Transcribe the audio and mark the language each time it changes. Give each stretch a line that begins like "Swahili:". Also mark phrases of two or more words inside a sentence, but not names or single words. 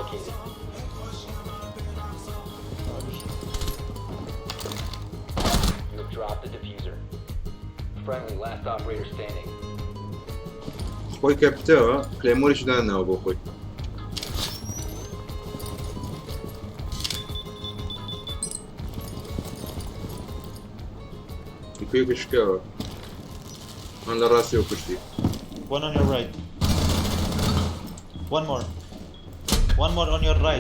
Central Kurdish: خۆی کەپتەوە کلێمۆریش داناوە بۆ خۆی ئیپیک شکاوە من لە ڕاستیەوە کوشتی
English: One on your right. One more. One more on your right.